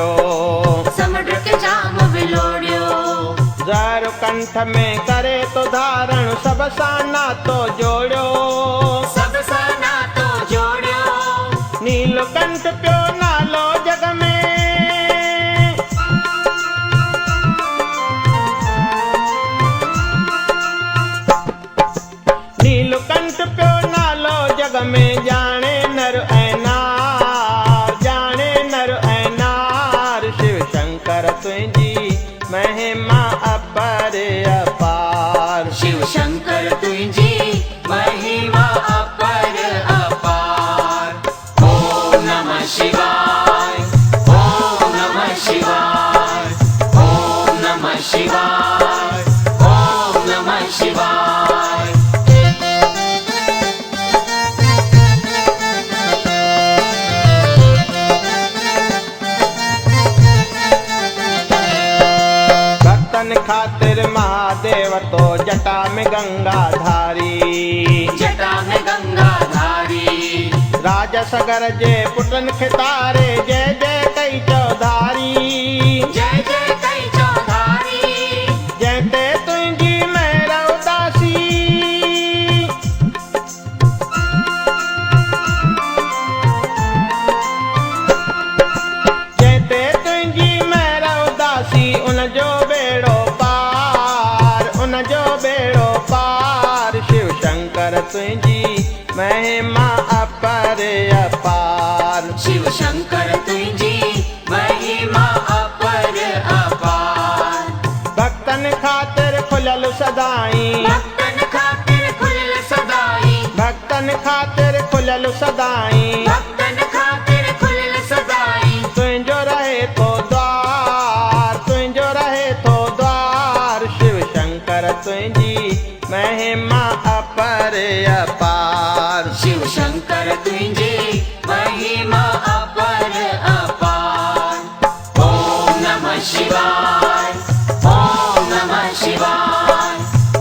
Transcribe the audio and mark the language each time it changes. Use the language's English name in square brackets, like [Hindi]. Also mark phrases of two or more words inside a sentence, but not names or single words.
[Sindhi] समुंड के जाम विलोड़ियो। ज़हर कंठ में करे तो धारण सब सां नातो जोड़ियो। सब सां नातो जोड़ियो। नीलकंठ पियो नालो जग में। नीलकंठ पियो नालो जग में जाने नर ऐं नार। जाने नर ऐं नार। शिव शंकर तुंहिंजी महिमा अपर अपार। शिव शंकर तुंहिंजी महिमा अपर अपार। [Sanskrit] ओम नमः शिवाय। ओम नमः शिवाय। ओम नमः शिवाय। ओम नमः शिवाय। [Sindhi] भक्तन खातिर महादेव तो जटा में गंगा धारी। जटा में गंगा धारी। राजा सगर जे पुटन खे तारे जय जय कई चौधारी। जय जय कई चौधारी। जय ते तुंहिंजी महर उदासी। जय ते तुंहिंजी महर उदासी उन जो बेड़ो पार। उन जो बेड़ो पार। शिव शंकर तुंहिंजी महिमा अपर अपार। शिव शंकर तुंहिंजी महिमा अपर अपार। भक्तन खातिर खुलियल सदाई। भक्तन खातिर खुलियल सदाई। भक्तन खातिर खुलियल सदाई। भक्तन खातिर खुलियल सदाई। तुंहिंजो रहे तो द्वार। तुंहिंजो रहे तो द्वार। शिव शंकर तुंहिंजी महिमा अपर अपार। शिव शंकर तुंहिंजी महिमा अपर अपार। [Sanskrit] ओम नमः शिवाय। ओम नमः शिवाय।